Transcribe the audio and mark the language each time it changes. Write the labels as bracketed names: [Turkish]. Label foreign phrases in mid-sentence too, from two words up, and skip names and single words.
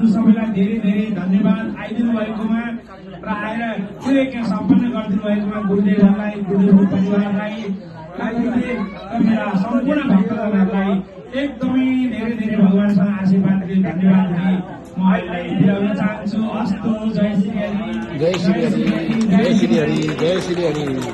[Nepali] सबैलाई धेरै धेरै धन्यवाद आइदिनु भएकोमा र आएर यो यज्ञ सम्पन्न गरिदिनु भएकोमा गुरुदेवहरूलाई, गुरुदेवको परिवारलाई, मेरा सम्पूर्ण भक्तजनहरूलाई एकदमै धेरै धेरै भगवानसँग आशीर्वाद दिने धन्यवाद दिने म अहिले बिदा हुन चाहन्छु। अस्तु, जय श्री हरि, जय श्री हरि, जय श्री हरि, जय श्री हरि।